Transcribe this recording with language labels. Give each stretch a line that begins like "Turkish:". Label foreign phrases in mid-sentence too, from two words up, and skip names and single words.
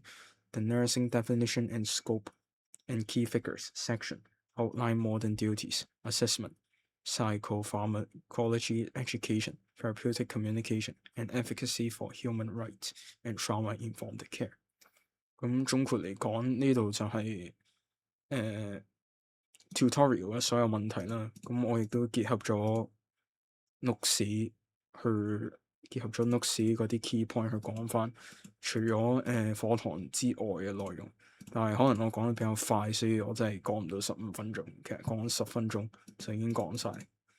English: The nursing definition and scope and key figures section outline modern duties, assessment, psychopharmacology education, therapeutic communication, and efficacy for human rights and trauma-informed care.
Cantonese: 咁總括嚟講，呢度就係 tutorial 嘅所有問題啦。咁我亦都結合咗 notes 嗰啲
English: key point
Cantonese: 去講翻，除咗課堂之外嘅內容。但係可能我講得比較快，所以我真係講唔到15分鐘。其實講10分鐘就已經講晒。